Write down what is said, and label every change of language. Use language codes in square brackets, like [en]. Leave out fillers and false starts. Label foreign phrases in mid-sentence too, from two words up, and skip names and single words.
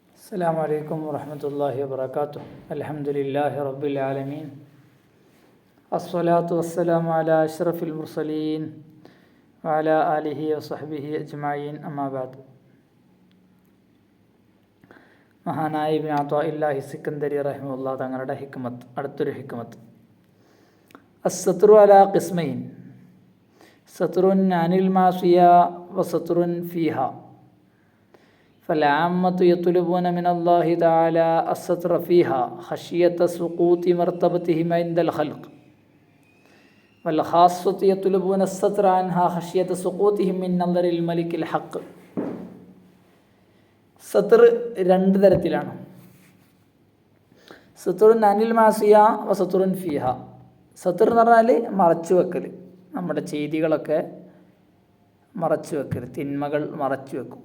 [ar] السلام عليكم ورحمة الله وبركاته. الحمد لله رب العالمين. الصلاة والسلام على أشرف المرسلين وعلى آله وصحبه أجمعين. أما بعد. [ml] മഹാനായ ഇബ്നു അത്വാഇല്ലാഹി സിക്കന്ദരി റഹിമഹുല്ലാഹ് തങ്ങളുടെ ഹിക്മത്ത്, അടുത്തൊരു ഹിക്മത്ത്. [ar] الستر على قسمين، ستر عن المعصية وستر فيها. فالعامة يطلبون من الله تعالى الستر فيها خشية سقوط مرتبتهم عند الخلق، والخاصة يطلبون الستر عنها خشية سقوطهم من نظر الملك الحق. [ml] സത്ർ രണ്ട് തരത്തിലാണ്. [ar] ستر عن المعصية وستر فيها. [ml] സത്ർ എന്ന് പറഞ്ഞാൽ മറച്ചു വെക്കൽ, നമ്മുടെ ചെയ്തികളൊക്കെ മറച്ചു വെക്കൽ, തിന്മകൾ മറച്ചു വെക്കുക.